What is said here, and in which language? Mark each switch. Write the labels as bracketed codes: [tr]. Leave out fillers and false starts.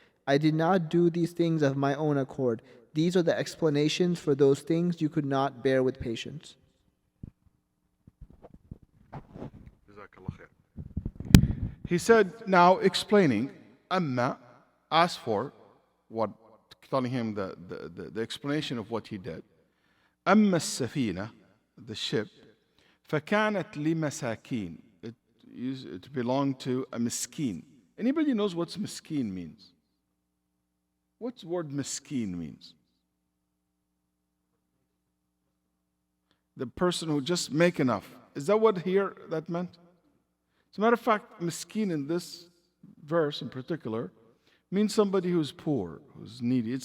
[en] I did not do these things of my own accord. These are the explanations for those things you could not bear with patience. He said, now explaining, Amma, asked for what, telling him the explanation of what he did. [ar] أما السفينة, [en] the ship, [ar] فكانت لمساكين. [en] It belonged to a miskin. Anybody knows what miskin means? What's the word miskin means? The person who just make enough. Is that what here that meant? As a matter of fact, miskin in this verse in particular means somebody who's poor, who's needy.